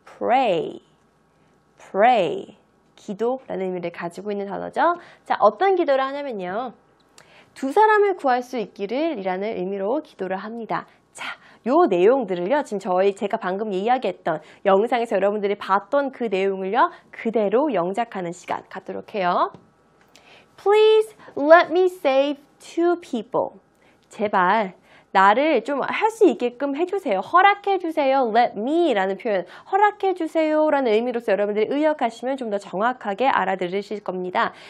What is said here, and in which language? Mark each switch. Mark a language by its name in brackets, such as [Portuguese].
[English] Pray. Pray. [Korean] 기도라는 의미를 가지고 있는 단어죠. 자, 어떤 기도를 하냐면요. 두 사람을 구할 수 있기를 이라는 의미로 기도를 합니다. 자, 요 내용들을요. 지금 제가 방금 이야기했던 영상에서 여러분들이 봤던 그 내용을요. 그대로 영작하는 시간 갖도록 해요. [English] Please let me save two people. [Korean] 제발 나를 좀 할 수 있게끔 해주세요. 허락해주세요. Let me 라는 표현, 허락해주세요 라는 의미로서 여러분들이 의역하시면 좀 더 정확하게 알아들으실 겁니다.